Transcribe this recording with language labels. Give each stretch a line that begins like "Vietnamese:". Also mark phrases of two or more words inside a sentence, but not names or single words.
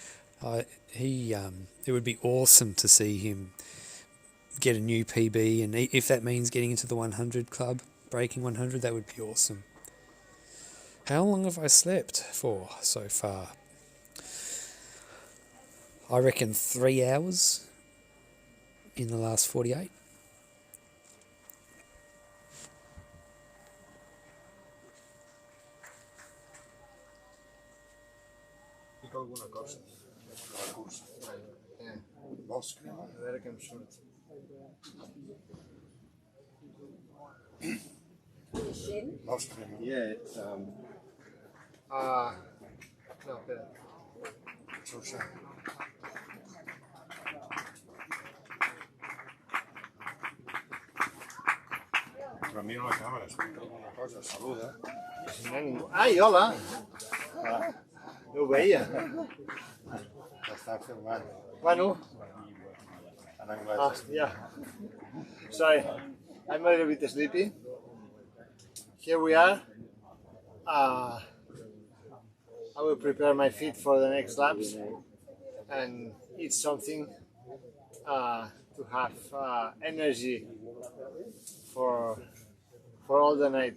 English: It would be awesome to see him get a new PB, and if that means getting into the 100 club, breaking 100, that would be awesome. How long have I slept for so far? I reckon 3 hours in the last 48.
Catalan: Dic alguna cosa. La cursa. Vols crema? A veure què em surt. Vols crema?
English: Yeah, it's no, espera.
Catalan: Susa. Però mira la càmera, explica alguna cosa, saluda. Si no hi ha ningú... Ai, hola! No ho veia. Està filmant. Bueno. En anglès.
English: Yeah. Sorry, I'm a little bit sleepy. Here we are. I will prepare my feet for the next laps and eat something to have energy for all the night.